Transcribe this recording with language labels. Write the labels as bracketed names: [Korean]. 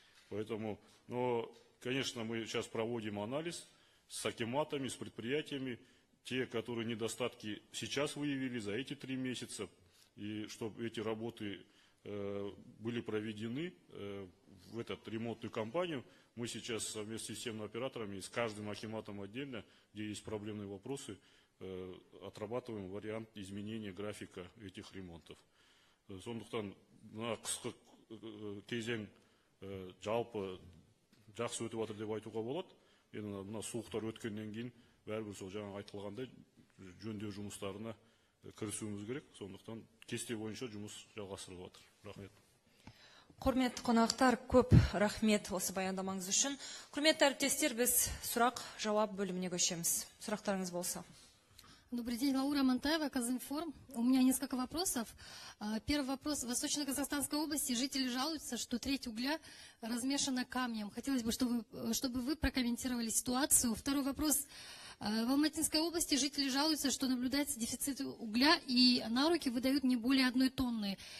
[Russian] Поэтому, конечно, мы сейчас проводим анализ с акиматами, с предприятиями, те, которые недостатки сейчас выявили за эти 3 месяца, и чтобы эти работы были проведены в эту ремонтную кампанию. Мы сейчас совместно с системными операторами, с каждым акиматом отдельно, где есть проблемные вопросы, отрабатываем вариант изменения графика этих ремонтов. [Kazakh] Сондықтан қысқы кезең жалпы жақсы өтіп жатыр деп айтуға болады. Енді мына суықтар өткеннен кейін бәрібір сол жаңа айтылғандай жөндеу жұмыстарына кірісуіміз керек. Сондықтан кесте бойынша жұмыс жалғастырылып жатыр. Рахмет. Құрметті қонақтар, көп рахмет осы баяндамаңыз үшін. Құрметті әріптестер, біз сұрақ-жауап бөліміне көшеміз. Сұрақтарыңыз болса. [Russian] Добрый день, Лаура Монтаева, Казинформ. У меня несколько вопросов. Первый вопрос. В Восточно-Казахстанской области жители жалуются, что треть угля размешана камнем. Хотелось бы, чтобы вы прокомментировали ситуацию. Второй вопрос. В Алматинской области жители жалуются, что наблюдается дефицит угля и на руки выдают не более 1 тонны.